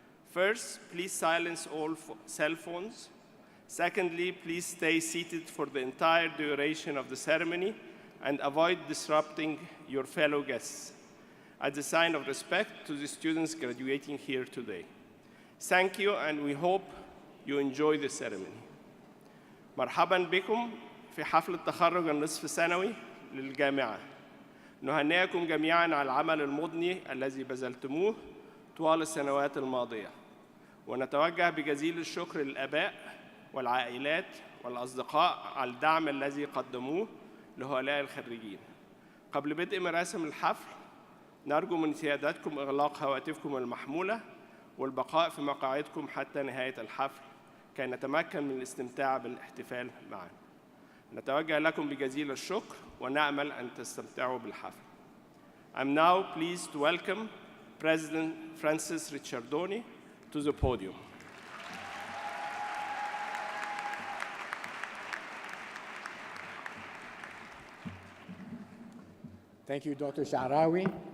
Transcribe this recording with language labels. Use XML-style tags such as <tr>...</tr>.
<en>First, please silence all cell phones. Secondly, please stay seated for the entire duration of the ceremony and avoid disrupting your fellow guests, as a sign of respect to the students graduating here today. Thank you, and we hope you enjoy the ceremony.</en> <ar>مرحباً بكم في حفل التخرج النصف السنوي للجامعة. نهنئكم جميعاً على العمل المضني الذي بذلتموه طوال السنوات الماضية. ونتوجه بجزيل الشكر للآباء والعائلات والأصدقاء على الدعم الذي قدموه لهؤلاء الخريجين. قبل بدء مراسم الحفل، نرجو من سيادتكم إغلاق هواتفكم المحمولة والبقاء في مقاعدكم حتى نهاية الحفل كي نتمكن من الاستمتاع بالاحتفال معا. نتوجه لكم بجزيل الشكر ونأمل أن تستمتعوا بالحفل.</ar> <en>I'm now pleased to welcome President Francis Ricciardoni to the podium. Thank you, Dr. Sha'rawi.</en>